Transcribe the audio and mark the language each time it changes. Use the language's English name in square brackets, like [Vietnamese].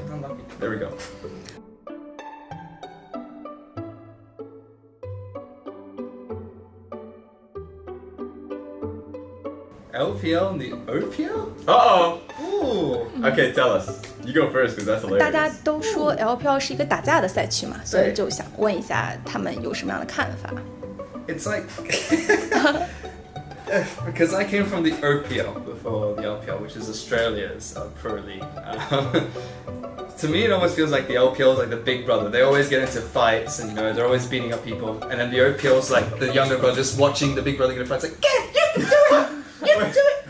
[English] Unlucky. There we go. LPL and the OPL? Uh-oh! Ooh. Okay, tell us. You go first, because that's [Chinese] 大家 [English] hilarious. [Chinese] 都说 LPL 是一个打架的赛区嘛，所以就想问一下他们有什么样的看法。 [English] It's like because I came from the OPL before the LPL, which is Australia's pro league. To me, it almost feels like the LPL is like the big brother. They always get into fights, and they're always beating up people. And then the OPL is like the younger brother, just watching the big brother get in fights, like, get it, you can do it, you can do it.